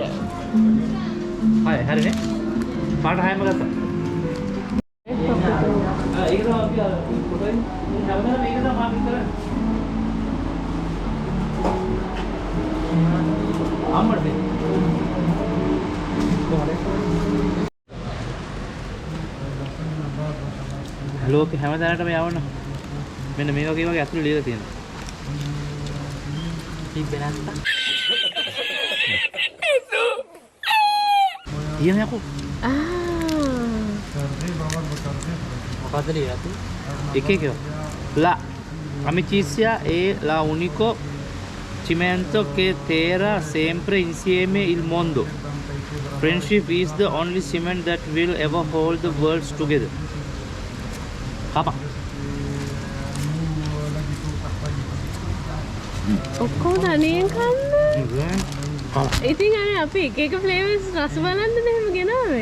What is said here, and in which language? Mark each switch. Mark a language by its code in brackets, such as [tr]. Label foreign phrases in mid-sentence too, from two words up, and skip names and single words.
[si] හරි හරිනේ පාට හැම ගත්තා ඒක තමයි අපි පොතෙන් හැමදාම මේක තමයි අපි කරන්නේ අම්මට ලෝක හැමදානටම යවන්න මෙන්න මේ වගේ අතුරු ලියලා තියෙනවා තිබ්බේ නැත්තම් [id] Iya aku. [si] මොකද්ද ලියලා ¿Qué? [it] La amicizia è la unico cimento che terrà sempre insieme il mondo. [en] Friendship is the only cement that will ever hold the worlds together. Apa? [si] ඔක්කොම තනියෙන් කන්න. ඉතින් අනේ අපි එක එක ෆ්ලේවර්ස් රස බලන්නද එහෙම ගෙනාවේ?